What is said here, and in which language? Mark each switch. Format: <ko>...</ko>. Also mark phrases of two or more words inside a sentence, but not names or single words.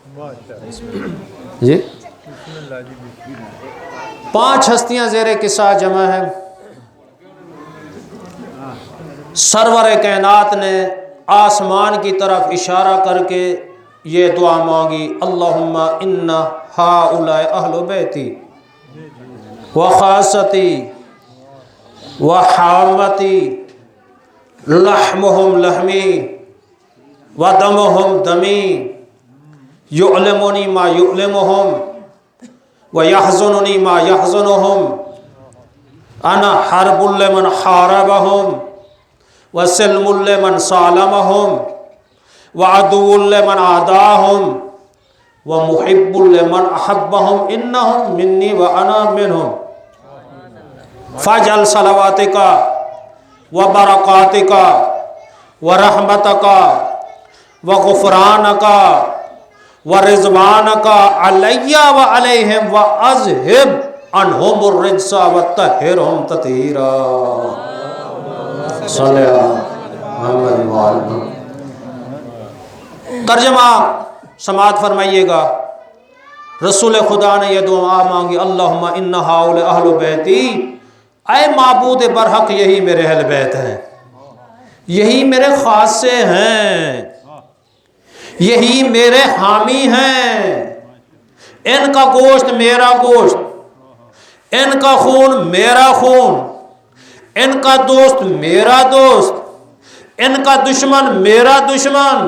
<ur>جی 5 ہستیاں زیر کسا جمع ہیں۔ سرور کائنات نے آسمان کی طرف اشارہ کر کے یہ دعا مانگی،</ur> <ar>اللہم ان ہؤلاء اہل بیتی وخاصتی وحامتی لحمہم لحمی ودمہم دمی یعلمونی ما یعلمہم ویحزننی ما یحزنہم انا حرب لمن حاربہم وسلم لمن سالمہم وعدو لمن عاداہم ومحب لمن احبہم انہم منی وانا منہم فاجعل صلواتک وبرکاتک ورحمتک وغفرانک ورضوانک علی وعلیہم واذہب عنہم الرجس وطہرہم تطہیرا۔ صلی اللہ محمد وآلہ۔</ar> <ur>ترجمہ سماعت فرمائیے گا۔ رسول خدا نے یہ دعا مانگی،</ur> <ar>اللہم ان ہؤلاء اہل بیتی،</ar> <ur>اے معبود برحق یہی میرے اہل بیت ہیں، یہی میرے خاصے ہیں، یہی میرے حامی ہیں، ان کا گوشت میرا گوشت، ان کا خون میرا خون، ان کا دوست میرا دوست، ان کا دشمن میرا دشمن۔</ur>